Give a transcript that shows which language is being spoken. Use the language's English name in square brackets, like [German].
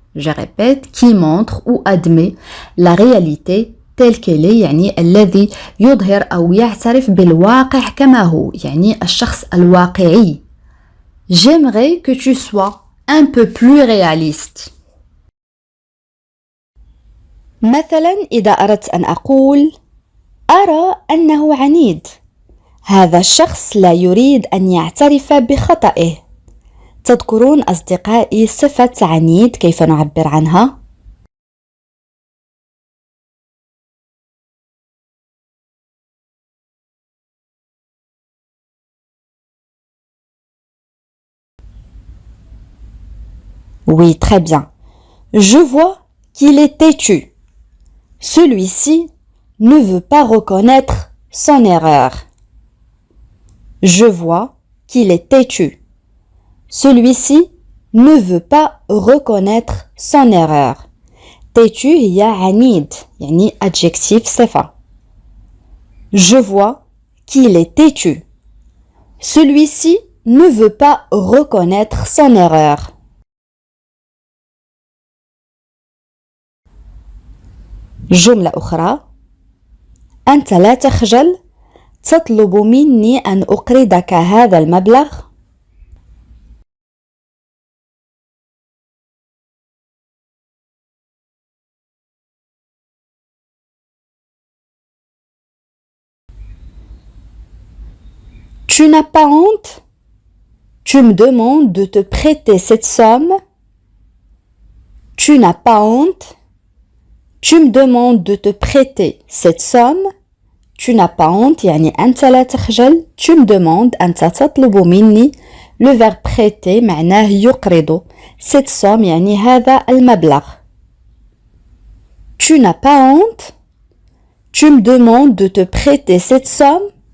[French] Je répète, qui montre ou admet la réalité telle qu'elle est, [Arabic] يعني الذي يظهر أو يعترف بالواقع كما هو، يعني الشخص الواقعي. [French] J'aimerais que tu sois un peu plus réaliste. [Arabic] مثلا إذا أردت أن أقول أرى أنه عنيد. هذا الشخص لا يريد أن يعترف بخطئه. تذكرون أصدقائي صفة عنيد كيف نعبر عنها؟ [French] Oui, très bien. Je vois qu'il est têtu. Celui-ci ne veut pas reconnaître son erreur. Je vois qu'il est têtu. Celui-ci ne veut pas reconnaître son erreur. [Arabic] Têtu هي عنيد يعني adjectif صفة. [French] Je vois qu'il est têtu. Celui-ci ne veut pas reconnaître son erreur. [Arabic] جملة أخرى أنت لا تخجل تطلب مني أن أقرضك هذا المبلغ. [French] Tu n'as pas honte? Tu me demandes de te prêter cette somme. Tu n'as pas honte? Tu me demandes de te prêter cette somme. Tu n'as pas honte [Arabic] يعني أنت لا تخجل. [French] Tu me demandes [Arabic] أنت تطلب مني. [French] Le verbe prêter [Arabic] معناه يقرض. [French] Cette somme [Arabic] يعني هذا المبلغ. [French] Tu n'as pas honte? Tu me demandes de te prêter cette somme.